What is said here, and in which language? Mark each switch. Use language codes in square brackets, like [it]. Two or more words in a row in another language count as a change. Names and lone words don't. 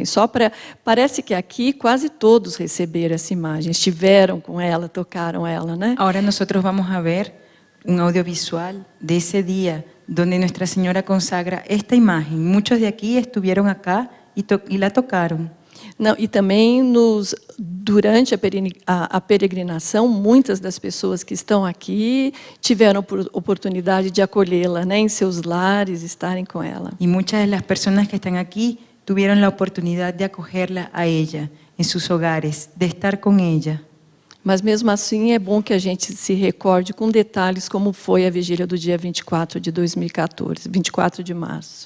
[pt] Parece que aqui quase todos receberam essa imagem, estiveram com ela, tocaram ela, né? [es] Ahora nosotros vamos a ver un audiovisual de ese día donde Nuestra Señora consagra esta imagen. Muchos de aquí estuvieron acá y la tocaron. [pt] Não, e também durante a peregrinação, muitas das pessoas que estão aqui tiveram oportunidade de acolhê-la, né, em seus lares, estarem com ela. [es] Y muchas de las personas que están aquí tuvieron la oportunidad de acogerla a ella en sus hogares, de estar con ella. [pt] Mas mesmo assim é bom que a gente se recorde com detalles como foi a vigília do dia 24 de 2014, 24 de março.